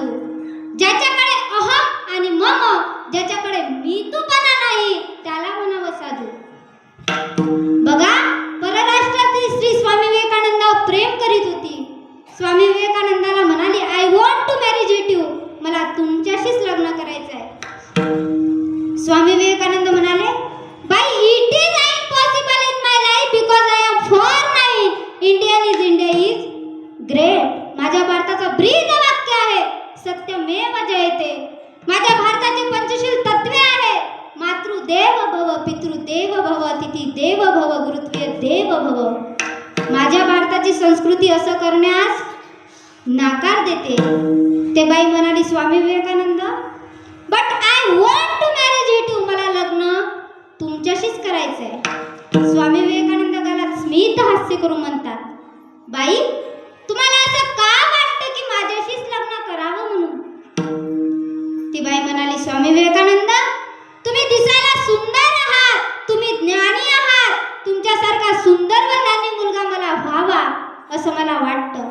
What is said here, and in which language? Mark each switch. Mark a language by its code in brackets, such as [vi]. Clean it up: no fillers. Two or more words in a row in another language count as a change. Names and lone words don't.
[mr] ज्याच्याकडे अहम आणि मम, ज्याच्याकडे मीतूपणा नाही, त्याला म्हणावं साधू. बघा, परराष्ट्रातील स्त्री स्वामी विवेकानंदावर प्रेम करीत होती. स्वामी विवेकानंदाला म्हणाली, [en] I want to marry jetu, [mr] मला तुमच्याशीच लग्न करायचं आहे. स्वामी विवेकानंद म्हणाले, बाई [en] it is impossible in my life because I am foreign. Indian is India is great. [mr] माझ्या भारताचं ब्रीद वाक्य आहे, [sa] सत्यमेव जयते. [mr] माझ्या भारताचे पंचशील तत्वे आहे, [sa] मातृदेव भव, पितृदेव भव, अतिथी देव भव, गुरुत्व देव भव. [mr] माझ्या भारताची संस्कृती असं करण्यास नाकार देते. ते बाई म्हणाली, स्वामी विवेकानंद, [en] but I want to marriage it you, [mr] मला लग्न तुमच्याशीच करायचं आहे. स्वामी विवेकानंद गालात स्मित हास्य करून म्हणतात, बाई तुम्हाला असं का वाटतं की माझ्याशीच लग्न करावं म्हणून? ती बाई म्हणाली, स्वामी विवेकानंद, तुम्ही दिसायला सुंदर आहात, तुम्ही ज्ञानी आहात, तुमच्यासारखा सुंदर व ज्ञानी मुलगा मला व्हावा असं मला वाटतं.